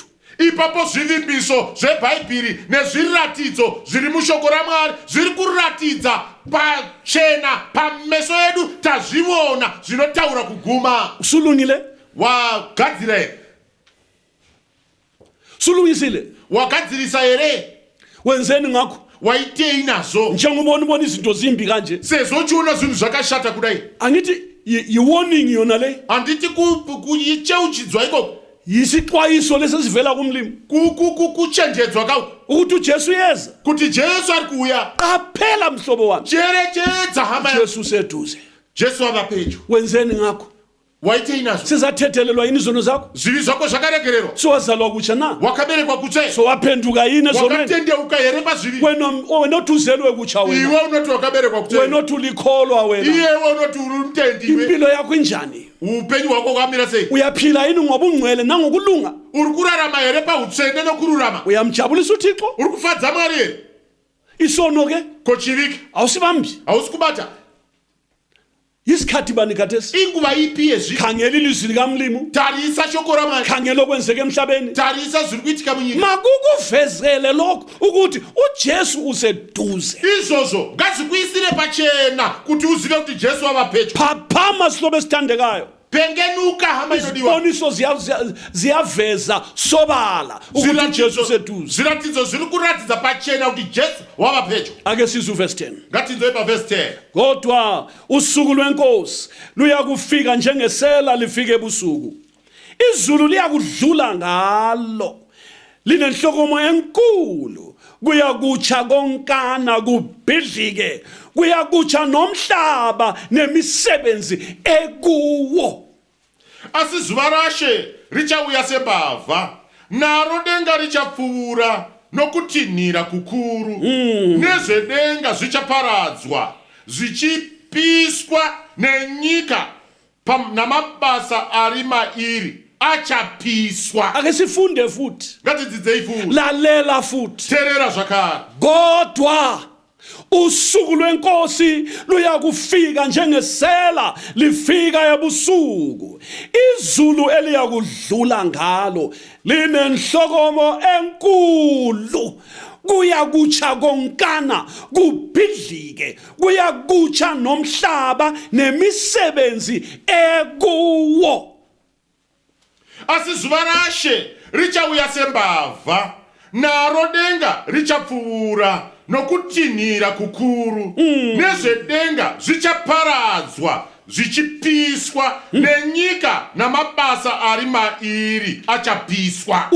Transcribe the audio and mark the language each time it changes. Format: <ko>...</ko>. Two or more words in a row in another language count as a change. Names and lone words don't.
<sn>ipapo zvivimbiso zvebhaibhiri nezviratidzo zviri mushoko ramwari zviri kuratidza pachena pameso edu tazviona zvinotaura kuguma</sn> <nd>usulungile</nd> <sn>wagadzira here</sn> <nd>sulungisile</nd> <sn>wagadzirisa here</sn> <nd>wenzeni ngakho</nd> <sn>waitei nazvo</sn> <nd>njengobona ubona izinto zimbi kanje</nd> <sn>sezvo uchiona zvinhu zvakashata kudai</sn> <nd>angithi yi-warning yona le</nd> <sn>handiti kucheuchidzwa ikoko</sn> <nd>yisixwayiso lesesivela kumlimi</nd> <sn>kuchenjedzwa kauko</sn> <nd>ukuthi ujesu yeza</nd> <sn>kuti jesu ari kuuya</sn> <nd>qaphela mhlobo wami</nd> <sn>cherechedza hama</sn> <nd>jesu seduze</nd> <sn>jesu ava pedyo</sn> <nd>wenzeni ngakho</nd> <sn>waitei nazvo</sn> <nd>sizathethelelwa yini izono zakho</nd> <sn>zvivi zvako zvakaregererwa</sn> <nd>sowazalwa kutsha na</nd> <sn>wakaberekwa kutsve</sn> <nd>sowaphenduka yini ezonweni</nd> <sn>wakatendeuka here pazvivi</sn> <nd>wena othi uzelwe kutsha wena</nd> <sn>iwe unoti wakaberekwa kutsve</sn> <nd>wena othi ulikholwa wena</nd> <sn>iyewe unoti uri mutendi iwe</sn> <nd>impilo yakho injani</nd> <sn>upenyu hwako hwakamira sei</sn> <nd>uyaphila yini ngobungcwele nangokulunga</nd> <sn>uri kurarama here pautsvene nokururama</sn> <nd>uyamjabulisa uthixo</nd> <sn>uri kufadza mwari here</sn> <nd>isono ke</nd> <sn>ko chiviki</sn> <nd>awusibambi</nd> <sn>hausi kubata</sn> <nd>isikhathi bani khathesi</nd> <sn>inguva ipi yezvi</sn> <nd>khangela ilizwi likamlimu</nd> <sn>tarisa shoko ramwari</sn> <nd>khangela okwenzeka emhlabeni</nd> <sn>tarisa zviri kuitika munyika</sn> <nd>makukuvezele lokho ukuthi ujesu useduze</nd> <sn>izvozvo ngazvikuisire pachena kuti uzive kuti jesu wava pedyo</sn> <nd>phaphama sihlobo esithandekayo</nd> <sn>pengenuka hama inodiwa</sn> <nd>iziboniso ziyaveza sobala ukuthi ujesu useduze</nd> <sn>zviratidzo zviri kuratidza pachena kuti jesu wava pedyo</sn> <nd>ake sizwe verse 10</nd> <sn>ngatinzoi pavhesi 10</sn> <nd>kodwa usuku lwenkosi luyakufika njengesela lifike ebusuku izulu liyakudlula ngalo linenhlokomo enkulu kuyakutsha konkana kubhidlike kuyakutsha nomhlaba nemisebenzi ekuwo</nd> <sn>asi zuva rashe richauya sembavha naro denga richapfuura nokutinhira kukuru nezvedenga zvichaparadzwa zvichipiswa nenyika namabasa ari mairi achapiswa</sn> <nd>ake sifunde futhi</nd> <sn>ngatidzidzei futi</sn> <nd>lalela futhi</nd> <sn>teerera zvakare</sn> <nd>kodwa usuku lwenkosi luya kufika njengesela lifika ebusuku. Izulu eliyakudlula ngalo linenhlokomo enkulu. Kuyakutsha konkana kubhidlike, kuyakutsha nomhlaba nemisebenzi ekuwo.</nd> <sn>Asizuvarashe richauya sembavha, naro denga richapfuura nokutinhira kukuru. Nezvedenga zvichaparadzwa zvichipiswa, nenyika namabasa ari mairi achapiswa.</sn>